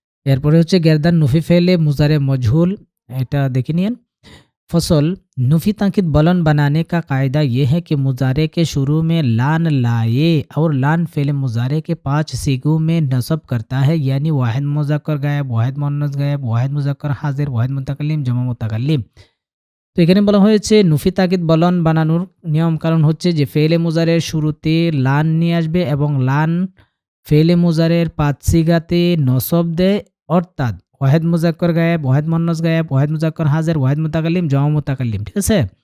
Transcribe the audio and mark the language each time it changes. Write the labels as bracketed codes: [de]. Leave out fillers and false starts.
[bn] এরপরে হচ্ছে গেরদান নুফি ফেলে मुज़ारे मजहूल, এটা দেখে নিয়েন। [hi] फसल नफी ताकीद बुलंद बनाने का कायदा ये है कि मुजारे के शुरू में लान लाए और लान फेले मुजारे के 5 सीगों में नसब करता है, यानी वाहिद मुज़क्कर गायब, वाहिद मुअन्नस गायब, वाहिद मुज़क्कर हाजिर, वाहिद मुतकल्लिम, जमा मुतकल्लिम। [bn] তো এখানে বলা হয়েছে নুফি তাকিদ বলন বানানোর নিয়ম কারণ হচ্ছে যে ফেলে মুজারের শুরুতে লান নিয়ে আসবে এবং লান ফেলে মুজারের 5 সিগাতে নসব দেয়, অর্থাৎ ওয়াহেদ মুজাক্কর গায়েব, ওয়াহেদ মুন্নাস গায়েব, ওয়াহেদ মুজাক্কর হাজির, ওয়াহেদ मुतकल्लिम, जमा मुतकल्लिम, ठीक है।